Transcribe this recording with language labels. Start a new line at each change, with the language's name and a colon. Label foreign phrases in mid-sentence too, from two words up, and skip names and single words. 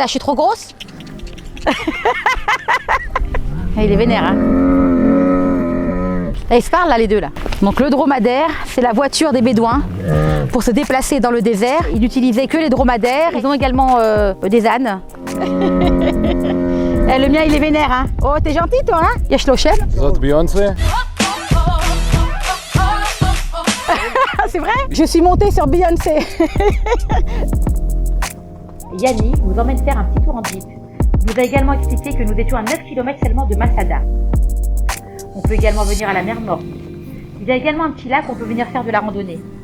French: Je suis trop grosse? Il est vénère, hein. Là, ils se parlent là, les deux là. Donc le dromadaire, c'est la voiture des Bédouins pour se déplacer dans le désert. Ils n'utilisaient que les dromadaires. Ils ont également des ânes. Le mien, il est vénère, hein. Oh, t'es gentil toi, hein.
Hebrew: יש לכם. Zot Beyoncé.
French: C'est vrai? Je suis montée sur Beyoncé. Yanni nous emmène faire un petit tour en jeep. Il nous a également expliqué que nous étions à 9 km seulement de Masada. On peut également venir à la mer Morte. Il y a également un petit lac où on peut venir faire de la randonnée.